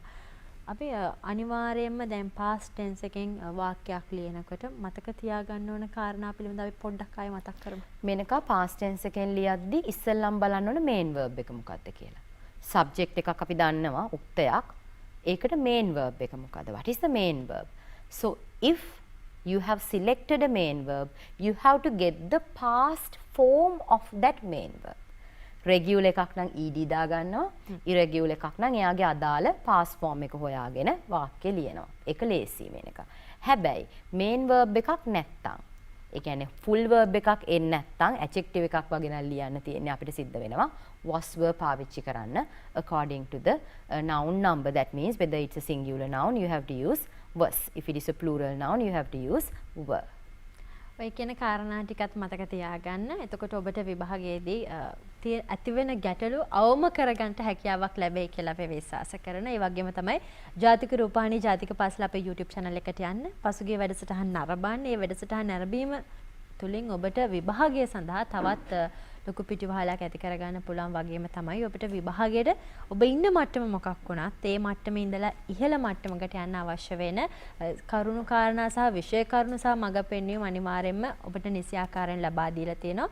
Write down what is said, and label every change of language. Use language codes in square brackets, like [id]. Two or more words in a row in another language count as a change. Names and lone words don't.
[si] අපි අනිවාර්යයෙන්ම දැන් [en] past tense [si] එකෙන් වාක්‍යයක් ලියනකොට මතක තියාගන්න ඕන කාරණා පිළිබඳව අපි පොඩ්ඩක් ආයෙ මතක් කරමු. මේනකා [en] past tense [si] එකෙන් ලියද්දි ඉස්සෙල්ලම් බලන්න ඕන [en] main verb [si] එක මොකක්ද කියලා. subject එකක් අපි දන්නවා උක්තයක්. ඒකට [en] main verb [si] එක මොකද්ද? [en] What is the main verb? So if you have selected a main verb, you have to get the past form of that main verb. [si] Regular එකක් නම් ed දා ගන්නවා. irregular එකක් නම් එයාගේ අදාළ [en] past form [si] එක හොයාගෙන වාක්‍ය ලියනවා. ඒක ලේසි මේනක. හැබැයි [en] main verb [si] එකක් නැත්තම් ඒ කියන්නේ [en] full verb [si] එකක් එන්නේ නැත්තම් adjective එකක් වගේ නම් ලියන්න තියෙන්නේ අපිට සිද්ධ වෙනවා [en] was verb [si] පාවිච්චි කරන්න [en] according to the noun number. That means whether it's a singular noun you have to use was. If it is a plural noun you have to use were. [si] ඔය කියන කාරණා ටිකත් මතක තියාගන්න. එතකොට ඔබට විභාගයේදී ඇතිවෙන ගැටලු අවම කරගන්න හැකියාවක් ලැබෙයි කියලා අපි විශ්වාස කරනවා. ඒ වගේම තමයි ජාතික රූපවාහිනී ජාතික පාසල අපේ YouTube channel එකට යන්න. පසුගිය වැඩසටහන් නරඹන්න. මේ වැඩසටහන් නැරඹීම තුලින් ඔබට විභාගය සඳහා තවත් ලොකු පිටිවහලක් ඇති කරගන්න පුළුවන් වගේම තමයි ඔබට විභාගයට ඔබ ඉන්න මට්ටම මොකක් වුණත් ඒ මට්ටමේ ඉඳලා ඉහළ මට්ටමකට යන්න අවශ්‍ය වෙන කරුණු කාරණා සහ විෂය කරුණු සහ මඟ පෙන්වීම අනිවාර්යයෙන්ම ඔබට නිසි ආකාරයෙන් ලබා දීලා තියෙනවා.